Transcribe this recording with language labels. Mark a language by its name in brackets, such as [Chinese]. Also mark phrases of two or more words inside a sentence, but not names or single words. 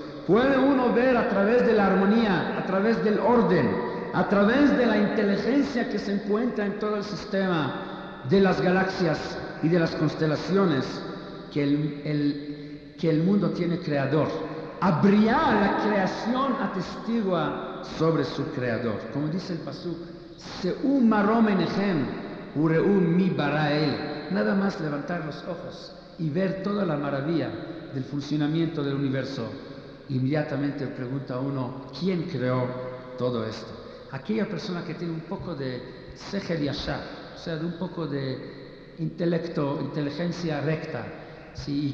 [Spanish] Puede uno ver a través de la armonía, a través del orden, a través de la inteligencia que se encuentra en todo el sistema de las galaxias y de las constelaciones, que el mundo tiene creador. Habría la creación atestigua sobre su creador. Como dice el pasuk, [Hebrew] שאו מרום עיניכם וראו מי ברא אלה. [Spanish] Nada más levantar los ojos y ver toda la maravilla del funcionamiento del universo. Inmediatamente pregunta a uno, ¿quién creó todo esto? Aquella persona que tiene un poco de [Hebrew] שכל ישר, [Spanish] o sea, de un poco de intelecto, inteligencia recta, ¿sí?